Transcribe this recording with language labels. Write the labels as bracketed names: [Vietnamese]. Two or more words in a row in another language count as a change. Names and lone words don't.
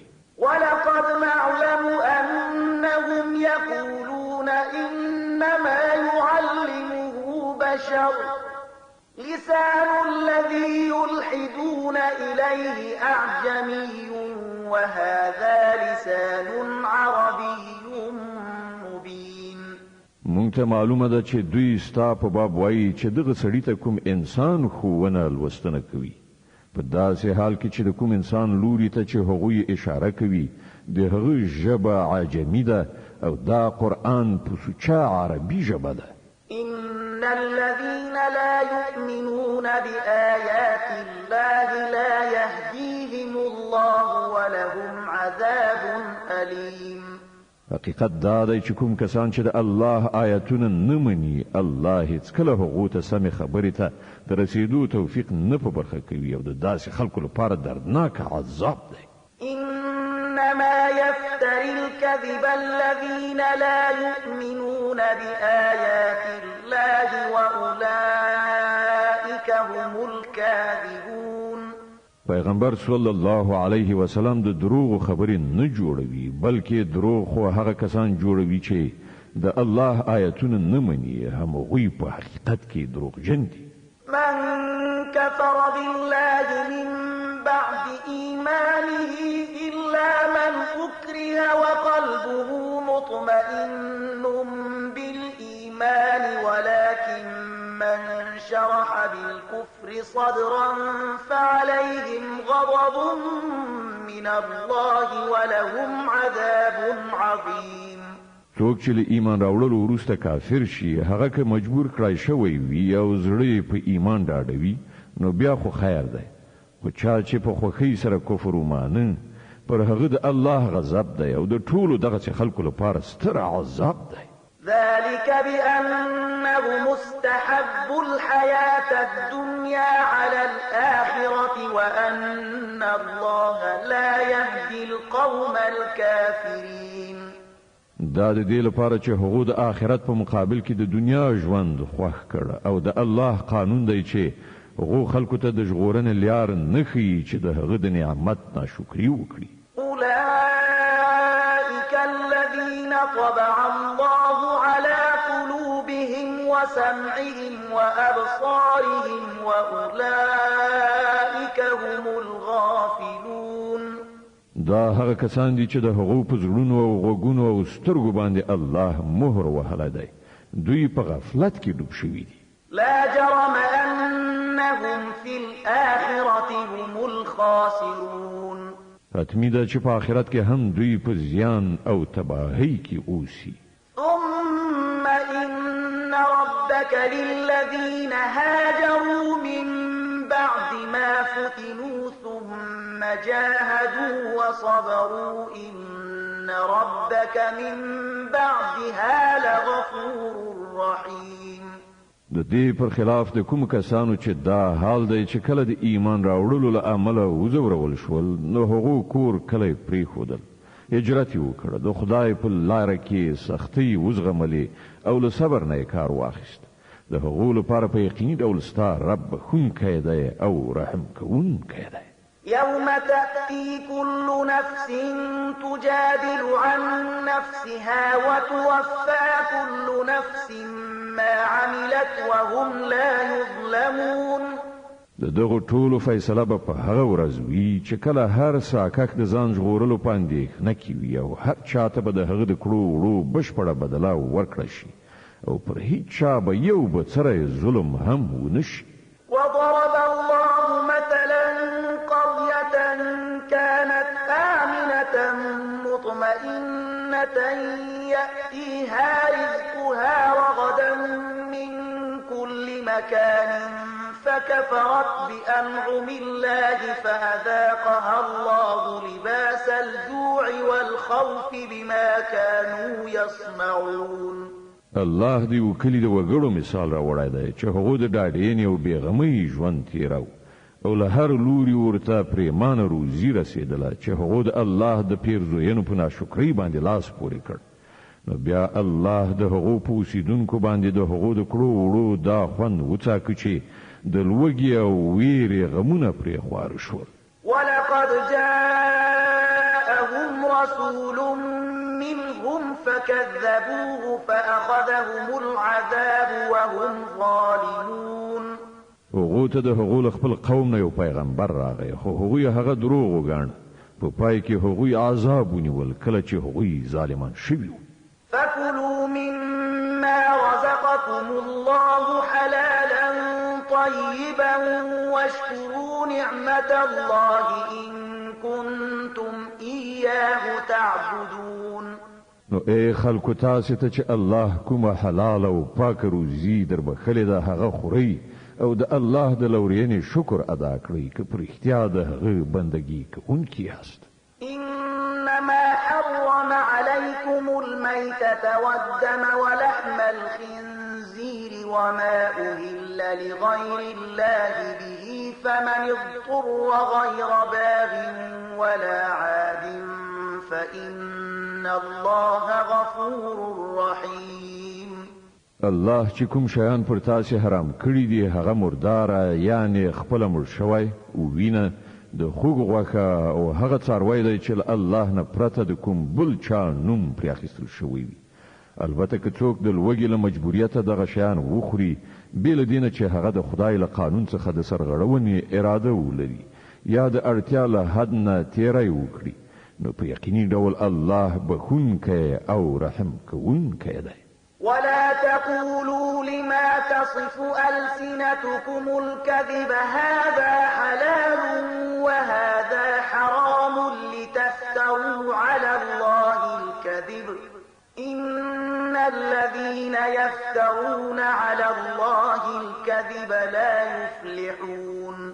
[Arabic] ولقد نعلم أنهم يقولون إنما يعلمه بشر لسان الذي يلحدون إليه أعجمي وهذا لسان عربي مبين. [Pashto] مونږ ته معلومه ده چې دوی ستا په باب وایي چې دغه سړي ته کوم انسان ښوونه لوستنه کوي، په داسې حال کې چې د کوم انسان لوري ته چې هغوی اشاره کوي د هغه ژبه عجمي ده او دا قرآن په سوچه عربي ژبه ده. [Arabic] إن الذين لا يؤمنون بآيات الله لا يهديهم الله ولهم عذاب أليم. [Pashto] حقیقت دا دی چې کوم کسان چې د الله آیاتونه نه مني، الله هیڅکله هغو ته سمې خبرې ته د رسیدو توفیق نه په برخه کوي او د داسې خلکو لپاره دردناک عذاب دی. [Arabic] إنما يفتري الكذب الذين لا يؤمنون بآيات الله وأولئك هم الكاذبون. [Pashto] پیغمبر [Arabic] صلی الله علیه وسلم [Pashto] د دروغ خبرې نه جوړوي، بلکې دروغ خو هغه کسان جوړوي چې د الله آیتونه نه مني همغوی په حقیقت کې دروغجن دي. [Arabic] من كفر بالله من بعد إيمانه إلا من أكره وقلبه مطمئن بالإيمان ولكن من شرح بالكفر صدرا فعليهم غضب من الله ولهم عذاب عظيم. [Pashto] څوک چې له ایمان راوړلو وروسته کافر شي هغه که مجبور کړای شوی وي او زړه په ایمان ډاډوي نو بیا خو خیر دی، خو چا چې په خوښۍ سره کفر ومانه پر هغه د الله غضب دی او د ټولو دغسې خلکو لپاره ستر عذاب دی. [Arabic] ذلك بأنه مستحب الحياة الدنيا على الآخرة وأن الله لا يهدي القوم الكافرين. [Pashto] دا د دې لپاره چې هغه د آخرت په مقابل کې د دنیا ژوند خوښ کړ او د الله قانون دی چې هغه خلکو ته د ژغورنې لار نه ښیي چې د هغه د نعمت ناشکري وکړي. [Arabic] أولئك الذين طبع الله على قلوبهم وسمعهم وأبصارهم وأولئك هم الغافلون. [Pashto] دا هغه کسان دي چې د هغو په زړونو او غوږونو او سترګو باندې الله مهر وهلی دی، دوی په غفلت کې ډوب شوي دي. [Arabic] لا جرم أنهم في الآخرة هم الخاسرون. [Pashto] حتمی ده چې په آخرت کې هم دوی په زیان او تباهی کې اوسي. [Arabic] ثم إن ربك للذين هاجروا من بعد ما فتنوا ثم جاهدوا وصبروا إن ربك من بعدها لغفور رحيم. [Pashto] د دې پر خلاف د کوم کسانو چې دا حال دی چې کله د ایمان راوړلو له امله وزورول شول نو هغو کور کلی پرېښودل، هجرت یې وکړه، د خدای په لاره کې سختۍ وزغملې او له صبر نه یې کار واخیست. د هغو لپاره په یقیني ډول ستا رب بخښونکی دی او رحم کوونکی دی. [Arabic] يوم تأتي كل نفس تجادل عن نفسها وتوفى كل نفس ما عملت وهم لا يظلمون. [Pashto] د دغه ټولو فیصله به په هغه ورځ وي چې کله هر ساکک د ځان ژغورلو په اندېښنه کې وي او هر چاته به د هغه د کړو وړو بشپړه بدله ورکړه شي او پر هیڅ چا به یو بڅری ظلم هم ونه شي. [Arabic] وضرب الله مثلا قرية كانت آمنة مطمئنة يأتيها رزقها رغدا من كل مكان فكفرت بأنعم الله فأذاقها الله لباس الجوع والخوف بما كانوا يصنعون. [Pashto] الله دی وکلی د وګړو مثال راوړی دی چې هغه د ډاډینې او بېغمۍ ژوند تیرو او له هر لوري ورته پریمانه روزي رسېدله چې هغه د الله د پیرزوینو په ناشکرۍ باندې لاس پورې کړ. نو بیا الله د هغو په اوسېدونکو باندې د هغو د کړو وړو دا خوند وڅاکه چې د لوږې او ویرې غمونه پرې خوار شول. [Arabic] ولقد جاءهم رسول منهم فكذبوه فأخذهم العذاب وهم ظالمون. [Pashto] هغه ته د هغو خپل قوم نه یو پیغمبر راغی خو هغوی هغه دروغ وګاڼه، په پای کې هغوی عذاب ونیول کله چې هغوی ظالمان شوي. [Arabic] فكلوا مما رزقكم الله حلالا طيبا واشكروا نعمة الله إن كنتم إياه تعبدون. [Pashto] نو اے خلکو تاسو ته چې الله کومه حلال او پاک روزي در بخلې ده هغه خوري او د الله د لورینې شکر ادا کړئ که پر اختیار د هغه بندگی کوونکی یاست. [Arabic] إنما حرم عليكم الميتة والدم ولحم الخنزير وما أهل لغير الله به فمن اضطر غير باغ ولا عاد فإن الله غفور رحيم. [Pashto] الله چې کوم شیان پر تاسو حرام کړی دي هغه مردار یعنی خپل مړ شوی او وینه د خوګ غوخه او هغه څاروي دی چې الله نه پرته د کوم بل چا نوم پرې اخیستل شوی وي البته که څوک د لوږې له مجبوریته دغه شیان وخوري بې له دې نه چې هغه د خدای له قانون څخه د سرغړونې اراده ولري یا د اړتیا له حد نه تیری وکړي نو په یقیني ډول الله بخښونکی او رحم کوونکی دی. [Arabic] ولا تقولوا لما تصف ألسنتكم الكذب هذا حلال وهذا حرام لتفتروا على الله الكذب إن الذين يفترون على الله الكذب لا يفلحون.